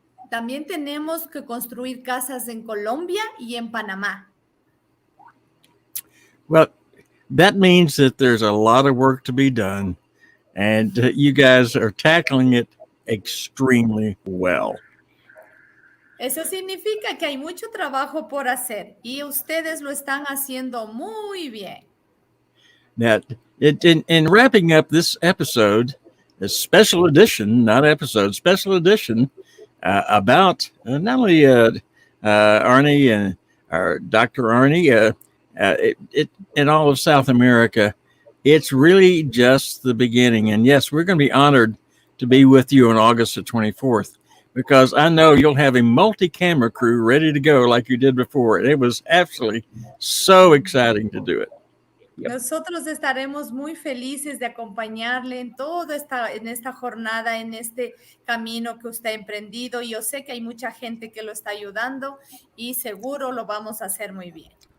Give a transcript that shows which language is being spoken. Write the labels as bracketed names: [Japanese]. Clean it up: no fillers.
[Spanish] También tenemos que construir casas en Colombia y en Panamá. [English] Well, that means that there's a lot of work to be done, and you guys are tackling it extremely well. [Spanish] Eso significa que hay mucho trabajo por hacer y ustedes lo están haciendo muy bien. [English] Now, in wrapping up this episode, a special edition, not episode, special edition about not only Arnie and Dr. Arnie, in all of South America, it's really just the beginning. And yes, we're going to be honored to be with you on August the 24th. Because I know you'll have a multi-camera crew ready to go like you did before. It was absolutely so exciting to do it. Yep. [Spanish] Nosotros estaremos muy felices de acompañarle en esta jornada, en este camino que usted ha emprendido. Y yo sé que hay mucha gente que lo está ayudando y seguro lo vamos a hacer muy bien.